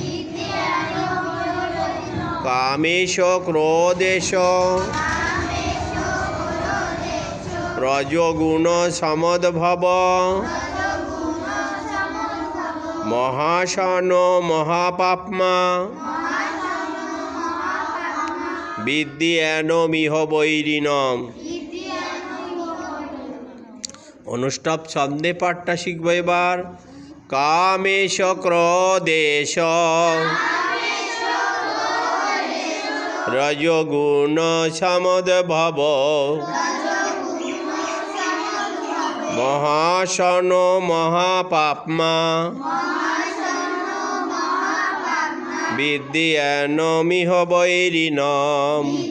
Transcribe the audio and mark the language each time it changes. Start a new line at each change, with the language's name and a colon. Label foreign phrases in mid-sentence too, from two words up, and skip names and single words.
Sanskrit: কামেশ ক্রোধেশ রজোগুণ সমদ্ভব মহাশন মহাপাপ্মা বিদ্যেনমিহ বৈরিণম।
Bangla: অনুষ্টপ ছন্দে পাঠটা শিখব এবার।
Sanskrit: কামেশ ক্রোধেশ রজোগুণ সমদ্ভব মহাশন মহাপাপ্মা বিদ্যেনমিহ বৈরিণম।